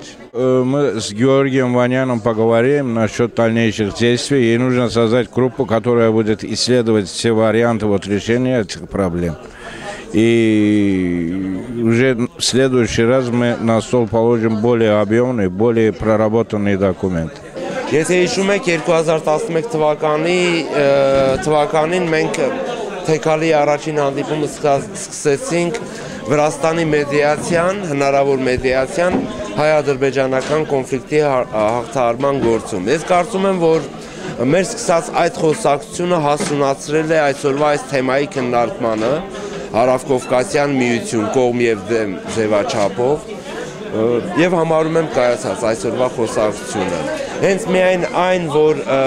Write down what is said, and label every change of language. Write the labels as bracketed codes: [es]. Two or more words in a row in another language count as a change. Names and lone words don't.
[ru] Мы с Георгием Ваняном поговорим насчет дальнейших действий. И нужно создать группу, которая будет исследовать все варианты решения этих проблем. И уже в следующий раз мы на стол положим более объемный, более проработанный документ. [hy] Եթե հիշում եք 2011 թվականին մենք Թեքալի առաջին հանդիպումը սկսեցինք Վրաստանի մեդիացիան, հնարավոր մեդիացիան հայ-ադրբեջանական կոնֆլիկտի հաղթահարման գործում։ Ես կարծում եմ, որ մեր սկսած այդ խոսակցությունը հասունացրել է այսօրվա այս թեմայի քննարկմանը Հարավկովկասյան միություն կողմ եւ դեմ ձևաչափով եւ համարում եմ կայացած այսօրվա խոսակցությունը։ Հենց միայն այն, որ